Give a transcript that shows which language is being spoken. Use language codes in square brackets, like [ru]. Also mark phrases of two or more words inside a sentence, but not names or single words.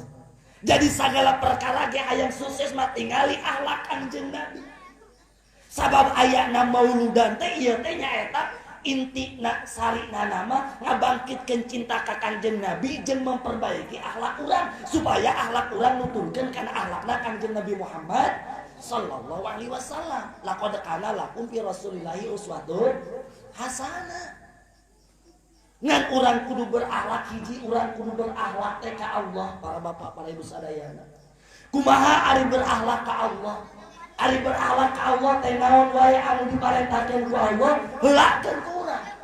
[su] Jadi segala perkara ge hayang sukses mah tingali akhlak Kanjeng Nabi. Sabab ayana mauludan teh ieu teh nyaeta intina sarina nama ngabangkitkeun cinta ka Kanjeng Nabi jeung memperbaiki akhlak urang supaya akhlak urang nuturkeun kana akhlakna Kanjeng Nabi Muhammad [ar] صلى الله عليه وسلم. لقد كان لكم في رسول الله أسوة حسنة. [su] Ngan urang kudu berakhlak hiji, urang kudu berakhlak teh ka Allah, para bapak, para ibu sadayana. Kumaha ari berakhlak ka Allah? Ari berakhlak ka Allah teh naon wae anu diparentahkeun ku Allah, heulakeun ku urang.